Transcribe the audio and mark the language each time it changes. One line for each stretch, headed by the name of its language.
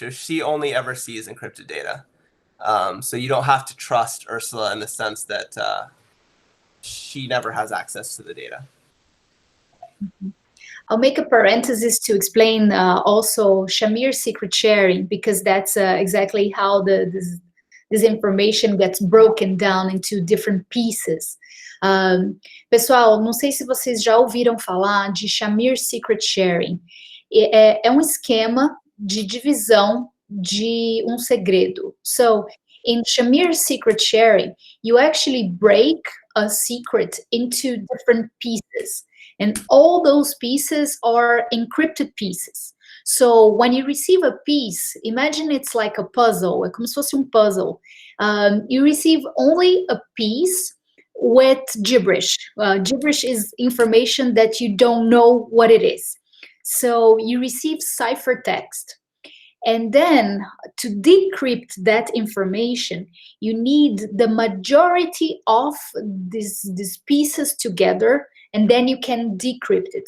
English: She only ever sees encrypted data. So you don't have to trust Ursula in the sense that she never has access to the data. I'll make a parenthesis to explain also Shamir secret sharing, because that's exactly how this information gets broken down into different pieces.
Portuguese: Pessoal, não sei se vocês já ouviram falar de Shamir secret sharing. É um esquema de divisão de um segredo.
English: So, in Shamir secret sharing, you actually break a secret into different pieces. And all those pieces are encrypted pieces. So when you receive a piece, imagine it's like a puzzle,
Portuguese: é como se fosse puzzle.
English: You receive only a piece with gibberish. Gibberish is information that you don't know what it is. So you receive ciphertext. And then to decrypt that information, you need the majority of these pieces together, and then you can decrypt it.